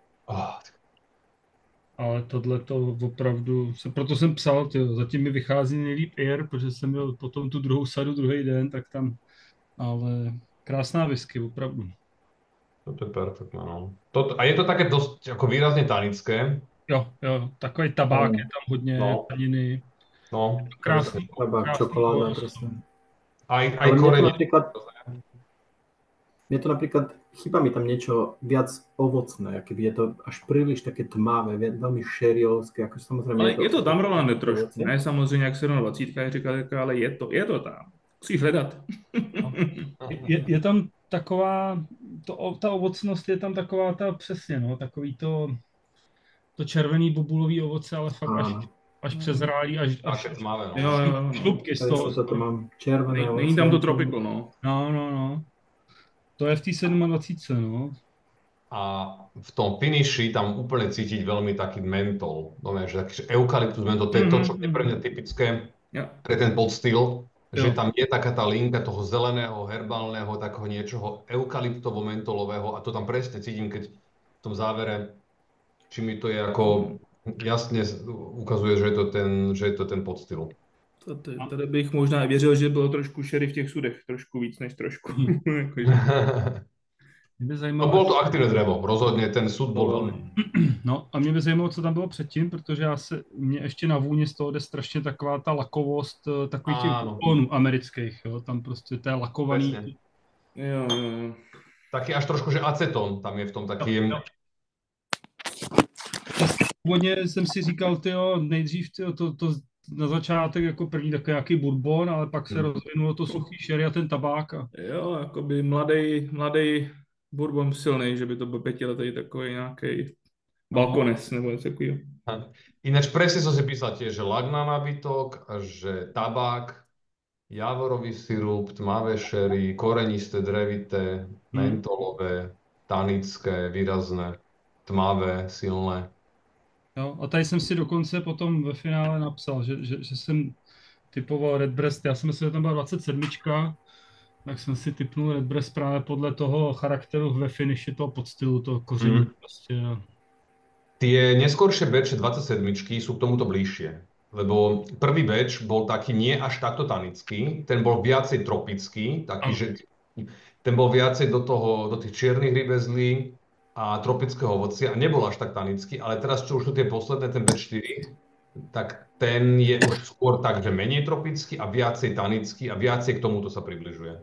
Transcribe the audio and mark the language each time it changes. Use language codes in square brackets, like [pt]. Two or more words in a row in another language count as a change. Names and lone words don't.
[cs] Ale tohle to opravdu, proto jsem psal, zatím mi vychází nejlíp Air, protože jsem měl potom tu druhou sadu druhý den, tak tam, ale krásná whisky, opravdu. [sk] Toto je perfektné, no. A je to také dosť ako výrazne tanické. [cs] Jo, takový tabák je tam hodně, taniny. No. Krásný. Tabák, [sk] čokoláda, presne. Aj korenie. Mne to napríklad, chýba mi tam niečo viac ovocné, keby je to až príliš také tmavé, veľmi šeriovské, ako samozrejme... [cs] Ale je to tam, Rolande, trošku, ne samozřejmě jak 27, jak říkal, ale je to tam. Musíš hledat. Je tam taková, ta ovocnost je tam taková ta přesně, no, takový to červený bobulový ovoce, ale fakt až přezrálý, až [sk] Také tmavé, no. [cs] Jo. šlupky z Tady toho. [sk] sa toto mám červené ovocie. [cs] Není tam to tropical, no. No. To je v té 27, no. [sk] A v tom finiši tam úplne cítiť veľmi taký mentol. Dobre, že taký eukalyptus mentol, to je to, čo je pre mňa typické pre ten podstyl, že tam je taká tá linka toho zeleného, herbálneho, takého niečoho eukalyptovo-mentolového a to tam presne cítim, keď v tom závere, či mi to je ako jasne ukazuje, že je to ten podstyl. [cs] Tady bych možná věřil, že bylo trošku sherry v těch sudech, trošku víc než trošku. [sk] No bolo to aktívne drevo, rozhodne ten sud bol veľmi. [cs] No a mě by zajímalo, co tam bylo předtím, protože mě ještě na vůni z toho jde strašně taková ta lakovost takových těch bourbonů amerických, jo, tam prostě to je lakovaný. [sk] Presne. [cs] Jo. [sk] Taký až trošku, že acetón tam je v tom taký. [cs] Původně jsem si říkal, nejdřív to na začátek jako první takový nějaký bourbon, ale pak se rozvinulo to suchý sherry a ten tabák. Jo, jakoby mladý bourbon silný, že by to byl 5letý takový nějaký balkones nebo něco takového. [sk] Ináč presne som si písal tiež, že lagna nábytok, a že tabák, javorový sirup, tmavé sherry, korenisté, drevité, mentolové, tanické, výrazné, tmavé, silné. [cs] Jo, a tady jsem si dokonce potom ve finále napsal, že jsem typoval Redbreast, já jsem myslel, že tam byla 27, tak jsem si typnul Redbreast právě podle toho charakteru ve finiši toho podstylu, toho koření. Prostě. [sk] Tie neskoršie batche 27 sú k tomuto bližšie, lebo prvý batch bol taký nie až takto tanický, ten bol viacej tropický, taký, že ten bol viacej do tých čiernych rybezlí a tropického ovocia a nebol až tak tanický, ale teraz, čo už sú tie posledné, ten batch 4, tak ten je už skôr tak, že menej tropický a viacej tanický a viacej k tomuto sa približuje.